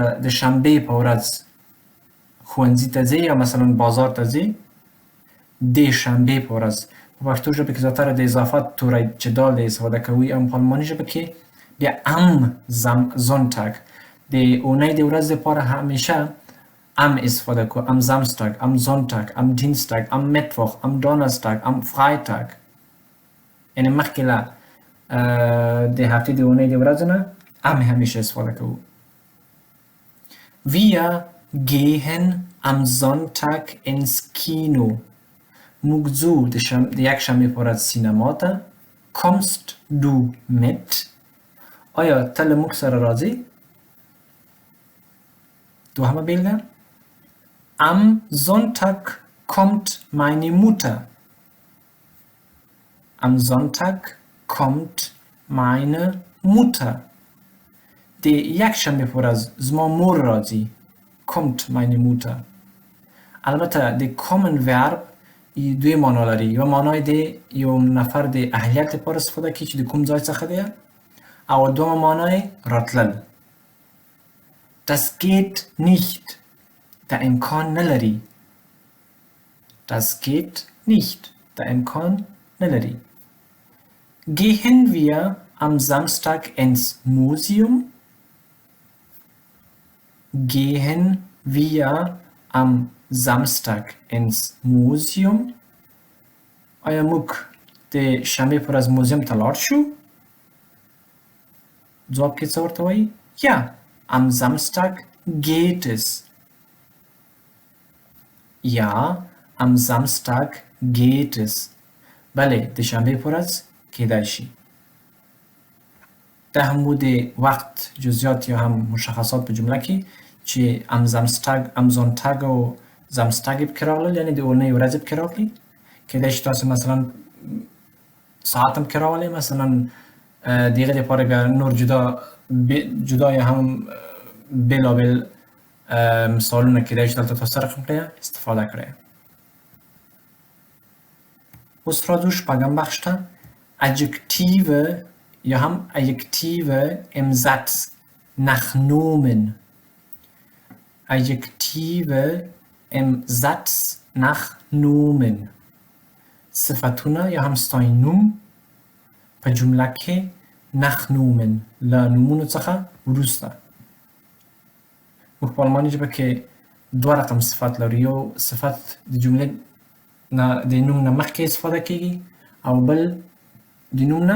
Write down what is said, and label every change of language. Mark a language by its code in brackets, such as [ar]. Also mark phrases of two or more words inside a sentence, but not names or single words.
[ps] د شنبې په ورځ ښوونځي ته ځې یا مثلا بازار ته ځې د شنبې په ورځ په پښتو ژبه کې زیاتره د اضافت توری چې دال دی استفاده کوي او په آلماني ژبه کې بیا [de] am Sonntag [ps] د اونۍ د ورځ دپاره همیشه am استفاده کو [de] am Samstag, am Sonntag, am Dienstag, am Mittwoch, am Donnerstag, am Freitag [ps] یعنی مخکې له د هفتې د اونۍ د ورځو نه am همیشه استفاده کوو [de] Wir gehen am Sonntag ins Kino [ps] موږ ځو د یکشنبې په ورځ سینما ته [de] Kommst du mit [ps] آیا ته له موږ سره راځې دوهمه بیلګه [de] Am Sonntag kommt meine Mutter. Am Sonntag kommt meine Mutter. [ps] د یکشنبې په ورځ زما مور راځي [de] kommt meine Mutter. [ps] البته د [en] common verb [ps] دوی معنا لري یو معنای دی یو نفر د اهلیت لپاره استفاده کوي چې د کوم ځای څخه دی او دومه معنای راتلل [de] Das geht nicht der [ps] امکان نلري [de] Das geht nicht der [ps] امکان نلري [de] Gehen wir am Samstag ins Museum Gehen wir am Samstag ins Museum [ps] آیا موږ د شنبې په ورځ موزیم ته لاړ شو ځواب کې څه ورته وایي [de] Ja am Samstag geht es Ja, am Samstag geht es. [ps] بله د شنبې په ورځ کیدای شي دا هم د وخت جزئیات یا هم مشخصات په جمله کې چې [de] am Sonntag [ps] او Samstag پکې راغلل یعنې د اونۍ ورځې پکې راغلي کیدای شي تاسو مثلا ساعت هم پکې راولئ مثلا د هغې دپاره بیا نور جدا یا هم بېلابېل مثالونه کیدای شي دلته تاسو رقم کړئ استفاده کړئ اوس راځو شپږم بخش ته Adjektive یا هم [de] Adjektive im Satz nach Nomen Adjektive im Satz nach Nomen [ps] صفتونه یا هم ستاینوم په جمله کې [de] nach Nomen [ps] له نومونو څخه وروسته موږ په آلماني ژبه کې دوه رقم صفت لرو یو صفت د جملې نه د نوم نه مخکې استفاده کیږي او بل د نوم نه